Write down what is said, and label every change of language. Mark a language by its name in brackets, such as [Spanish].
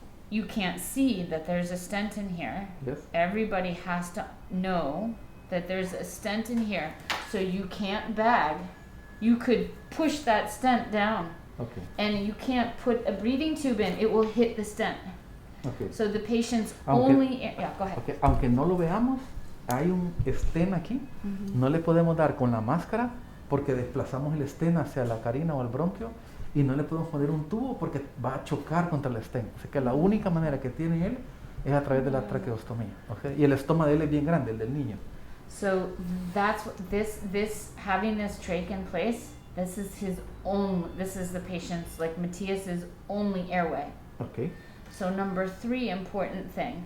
[English] you can't see that there's a stent in here. Yes. Everybody has to know that there's a stent in here. So you can't bag. You could push that stent down. Okay. And you can't put a breathing tube in. It will hit the stent. Okay. So the patient's [Spanish] Aunque- [English] only... Yeah, go ahead. Okay. [Spanish] Aunque no lo veamos, hay un stent aquí. No le podemos dar con la máscara porque desplazamos el stent hacia la carina o el bronquio y no le podemos poner un tubo porque va a chocar contra el stent. Así que la única manera que tiene él es a través de la traqueostomía. Okay. Y el estómago de él es bien grande, el del niño. [English] So that's what this having this trach in place, this is the patient's, like Matthias's only airway. Okay. So number 3 important thing.